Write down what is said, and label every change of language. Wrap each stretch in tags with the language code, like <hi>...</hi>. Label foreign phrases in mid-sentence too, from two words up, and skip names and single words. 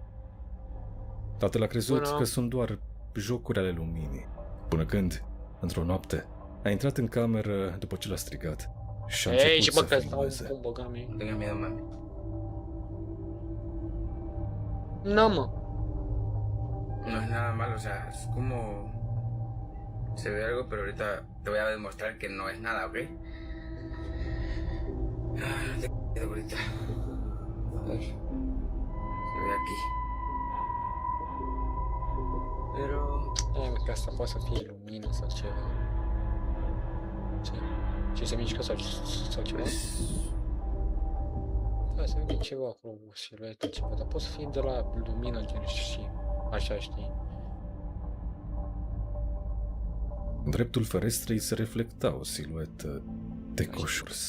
<ro>Tatăl a crezut că sunt doar jocuri ale luminii, până când, într-o noapte, a intrat în cameră după ce l-a strigat și a început să filmeze. No, mă.</ro> <es>No es nada malo, o sea, es como... Se ve algo, pero ahorita te voy a demostrar que no es nada, ¿ok? No te quedo ahorita. A ver. Se ve aquí. Pero...</es> <ro>Că asta poate să fie lumină sau ceva. Ce se mișcă sau ceva? Da, se vede ceva acolo, o siluetă, ceva, dar poate să fie de la lumină, gen și așa, știi? Dreptul ferestrei se reflecta o siluetă de coșurs.</ro>